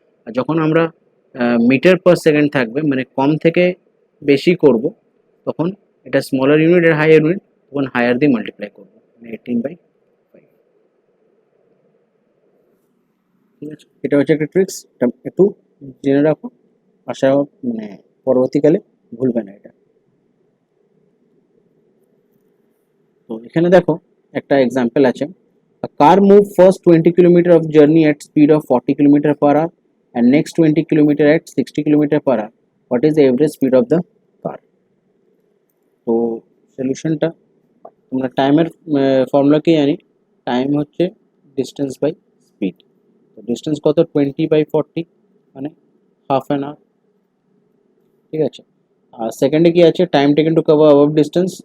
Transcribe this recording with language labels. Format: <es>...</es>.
<bn>আর যখন আমরা metre per second থাকবে, মানে কম থেকে বেশি করব, তখন এটা স্মলার ইউনিট আর হায়ার ইউনিট, তখন হায়ার দিয়ে মাল্টিপ্লাই করব, মানে 18/5। ঠিক আছে? এটা হচ্ছে একটা ট্রিক্স, এটা একটু জেনে রাখো, আশা মানে পরবর্তীকালে ভুলবে না এটা। তো এখানে দেখো একটা এক্সাম্পল আছে,</bn> <en>a car move first 20 km of journey at speed of 40 km per hour and next 20 km at 60 km per hour. What is the average speed of the car?</en> <bn>তো সলিউশনটা তোমরা টাইমের ফর্মুলা কি জানি, টাইম হচ্ছে distance by speed. তো distance কত? 20/40, মানে হাফ অ্যান আওয়ার। ঠিক আছে? আর সেকেন্ডে কি আছে?</bn> <en>Time taken to cover above distance.</en>